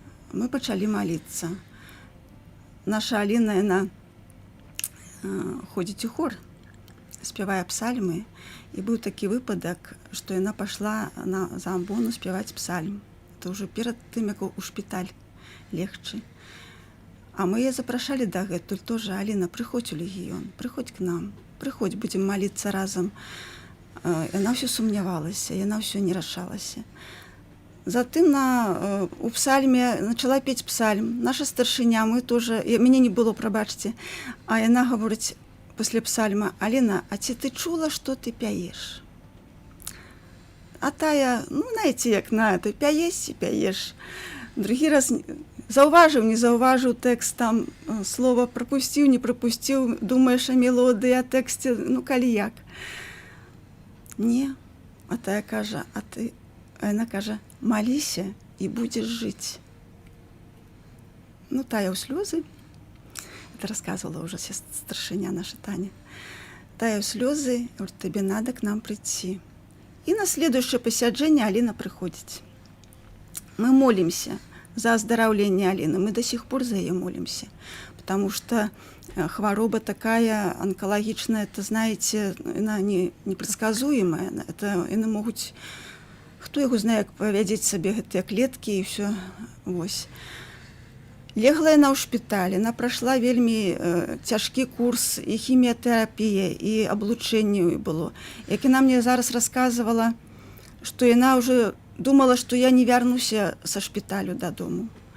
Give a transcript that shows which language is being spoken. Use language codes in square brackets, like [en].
[be] Мы пачалі маліцца. Наша Аліна, яна ходзіць у хор, спявае псальмы, і быў такі выпадак, што яна пашла за амбону спяваць псальм. Это ўжо перад тым, як у шпіталь легчы. А мы яе запрашалі дагэтуль тоже: Аліна, прыходзь у легіён, прыходзь к нам, прыходзь, будзем маліцца разам. Яна ўсё сумнявалася, яна ўсё не рашалася. Затым у псальме начала пець псальм. Наша старшыня, мы тоже, мяне не было, прабачце, а яна гаворыць пасля псальма: Аліна, а ці ты чула, што ты пяеш? А тая, ну, знаете, як на это, пяеш і пяеш. Другі раз заўважыў, не заўважыў тэкст, там слова прапусціў, не прапусціў, думаеш о мелодыі, о тэксце, ну, калі як. Не, а тая кажа, яна кажа: маліся і будзеш жыць. Ну, тая ў слёзы, [ru] это рассказывала уже [be] старшыня наша Таня. Тая ў слёзы, [ru] говорит: тебе надо к нам прийти. И на следующее посяджение Алина приходит. Мы молимся за оздоровление Алины. Мы до сих пор за ее молимся. Потому что хвороба такая онкологичная, это, знаете, она непредсказуемая. Это они могут... Кто его знает, как повядеть себе эти клетки и все. [be] Вось. Легла яна ў шпіталі, яна прайшла вельмі цяжкі курс і хіміятэрапія, і аблучэнне было. Як яна мне зараз расказвала, што яна ўжо думала, што я не вярнуся са шпіталю дадому.